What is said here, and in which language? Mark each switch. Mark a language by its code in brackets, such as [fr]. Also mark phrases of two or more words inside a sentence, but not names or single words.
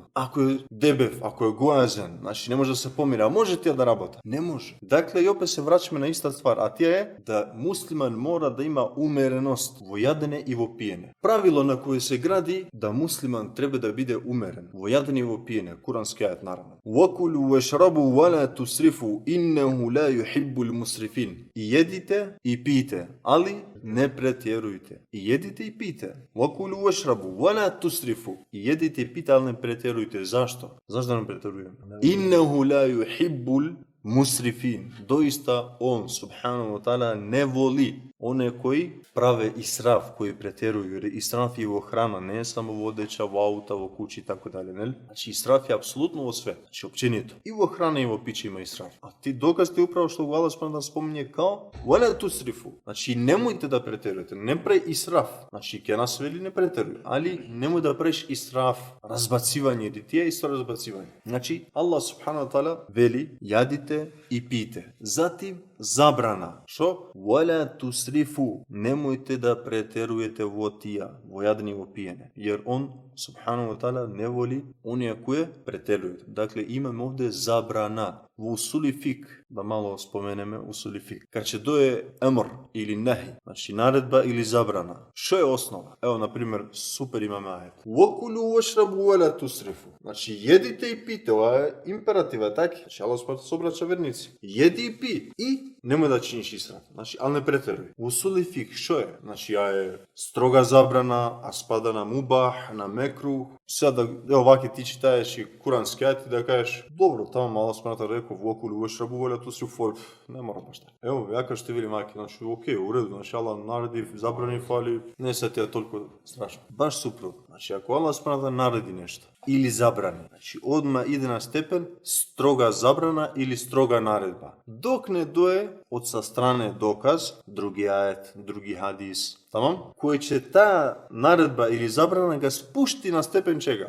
[bs] Ako je debev, ako je gojazan, znači ne može da se pomira, a može ti da rabota? Ne može. Dakle, i opet se vraćamo na ista stvar, a tija je da musliman mora da ima umerenost [mk] vo jadene i vo pijene. [bs] Pravilo na koje se gradi da musliman treba da bude umeren. [mk] Vo jadene i vo pijene. [bs] Kuranski ajet, naravno. [ar] وكلوا واشربوا ولا تسرفوا إنه لا يحب المسرفين. [bs] I jedite i pijte, ali ne pretjerujte. I jedite i pijte. [ar] وكلوا واشربوا ولا تسرفوا. [bs] I jedite i pijte, ali ne pretjerujte. Zašto? Zašto ne pretjerujemo? [ar] إنه لا يحب المسرفين. [bs] Doista on, [ar] سبحانه وتعالى, [bs] ne voli one koji prave israf, koji pretjeruju. Jer israf je u hrana, ne samo u odeća, u auta, u kući i tako dalje. Ne? Znači israf je apsolutno u sve. Znači općenito. I u hrane i u pići ima israf. A ti dokaz ti upravo što Allah da spominje kao [ar] ولا تسرفوا. [bs] Znači nemojte da pretjerujete. Ne prej israf. Znači ke nas veli ne pretjeruju. Ali nemoj da preš israf. Razbacivanje. Jer ti je isto razbacivanje. Znači Allah [ar] سبحانه وتعالى [bs] veli jadite i pijte. Zatim zabrana. Što? [ar] ولا تسرفوا. [bs] Nemojte da pretjerujete votija, [mk] vojadni vopijene. [bs] Jer on, [ar] سبحانه وتعالى, [bs] ne voli onije koje pretjeruju. Dakle, imam ovdje zabrana. U [ar] أصول الفقه, [bs] da malo spomeneme [ar] أصول الفقه. [bs] Kad će doje emr ili nahi, znači naredba ili zabrana. Što je osnova? Evo, na primjer, super imam ajet. [ar] وكلوا واشربوا ولا تسرفوا. [bs] Znači, jedite i pijte. Ovo je imperativa, tak? Znači, Allah se obraća vernici. Jedi i pi. I nemoj da činiš israf. Znači, ali ne pretjeruj. [ar] أصول الفقه, [bs] što je? Znači, ja je stroga zabrana, a spada na mubah, na mekruh. Sada, evo, ovakve ti čitaješ i kuranski ajet da kažeš, dobro, tamo malo smrata rekao, [ar] وكلوا واشربوا ولا تسرفوا, [bs] ne mora baš tako. Evo, ja kao što vidim maki, znači, u redu, znači, Allah naredi, zabrani, fali, ne sad je toliko strašno. Baš suprotno. Znači, ako Allah smrata naredi nešto, ili zabrani, znači, odmah ide na stepen stroga zabrana ili stroga naredba. Dok ne doje od sa strane dokaz, drugi ajet, drugi hadis, tamam, koji će ta naredba ili zabrana ga spušti na stepen čega?